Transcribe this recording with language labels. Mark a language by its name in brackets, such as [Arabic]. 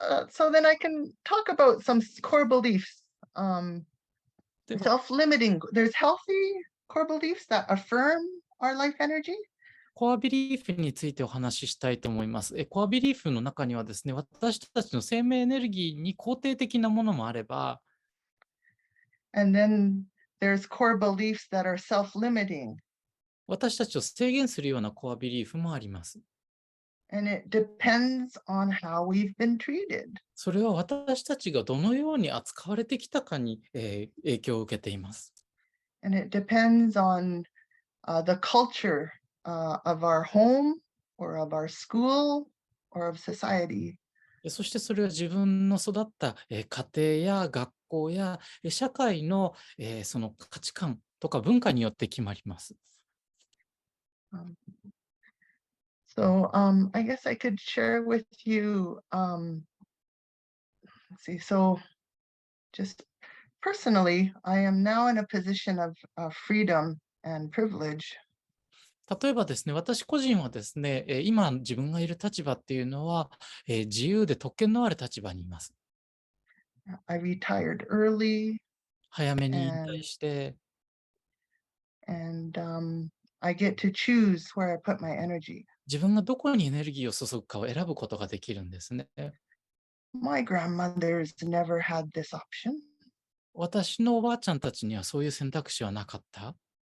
[English] So then I can talk about some core beliefs. Self-limiting. There's healthy core beliefs that affirm our life energy. [Japanese] コアビリーフについてお話ししたいと思います。コアビリーフの中にはですね、私たちの生命エネルギーに肯定的なものもあれば、 [English] And then there's core beliefs that are self-limiting. [Japanese] 私たちを制限するようなコアビリーフもあります。 [English] And it depends on how we've been treated. [Japanese] それは私たちがどのように扱われてきたかに、影響を受けています。 [English] And it depends on the culture of our home or of our school or of society. [Japanese] そしてそれは自分の育った家庭や学校や社会のその価値観とか文化によって決まります。 [English] So I guess I could share with you, let's see, so just personally, I am now in a position of freedom and privilege. [Japanese] 例えばですね、私個人はですね、今自分がいる立場っていうのは、自由で特権のある立場にいます。 [English] I retired early [Japanese] 早めに引退して、 [English] and I get to choose where I put my energy. [Japanese] 自分がどこにエネルギーを注ぐかを選ぶことができるんですね。 [English] My grandmothers never had this option. [Japanese] 私のおばあちゃんたちにはそういう選択肢はなかった。